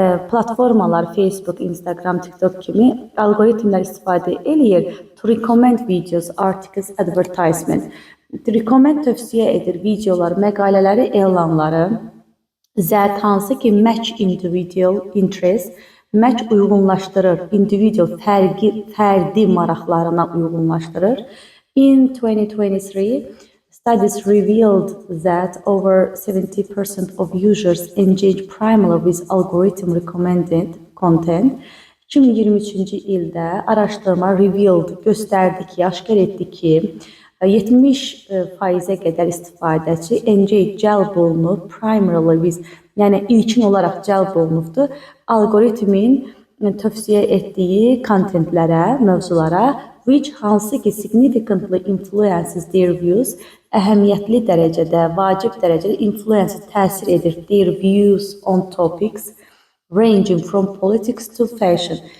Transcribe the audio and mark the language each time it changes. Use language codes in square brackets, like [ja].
[az] Platformalar Facebook, Instagram, TikTok kimi algoritmlər istifadə edir [en] to recommend videos, articles, advertisement. [az] Recommend tövsiyə edir videolar, məqalələri, elanları. [en] That [az] hansı ki [en] match individual interest, [az] match uyğunlaşdırır, individual fərdi maraqlarına uyğunlaşdırır. [en] In 2023, studies revealed that over 70% of users engage primarily with algorithm recommended content. [az] 2023-cü ildə araşdırma göstərdi ki, aşkar etdi ki, 70%-ə qədər istifadəçi cəlb olunub, [en] primarily with, [az] yəni ilkin olaraq cəlb olunubdur, algoritmin tövsiyə etdiyi kontentlərə, mövzulara, [en] which [az] hansı ki [en] significantly influences their views, [az] əhəmiyyətli dərəcədə, vacib dərəcədə təsir edir [en] their views on topics, ranging from politics to fashion.